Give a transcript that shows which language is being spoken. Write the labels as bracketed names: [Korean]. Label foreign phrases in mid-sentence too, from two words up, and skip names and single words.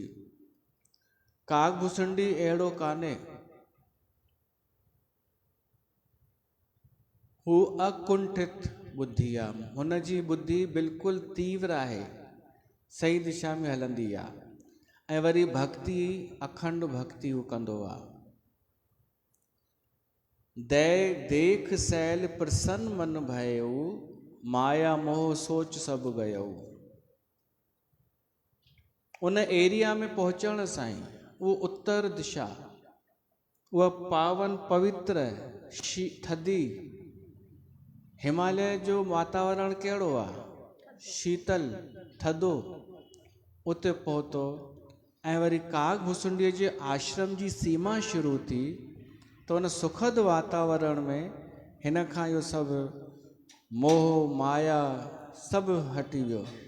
[Sindhi] काग भुसुंडी अहिड़ो कान्हे, हू अकुंठित बुद्धि आहे। हुनजी बुद्धि बिल्कुलु तीव्र आहे, सही दिशा में हलंदी आहे। ऐं वरी भक्ति, अखंड भक्ति हू कंदो आहे। [Awadhi] देख सैल प्रसन्न मन भयऊ, माया मोह सोच सभु गयऊ। [Sindhi] उन एरिया में पहुँचण सां ई वो उत्तर दिशा, वह पावन पवित्र थधी हिमालय जो वातावरण कहिड़ो आहे, शीतल थधो, उते पहुतो ऐं वरी कागभुसुंडीअ जे आश्रम जी सीमा शुरू थी। तो उन सुखद वातावरण में हिन खां इहो सभु मोह माया सभु हटी वियो।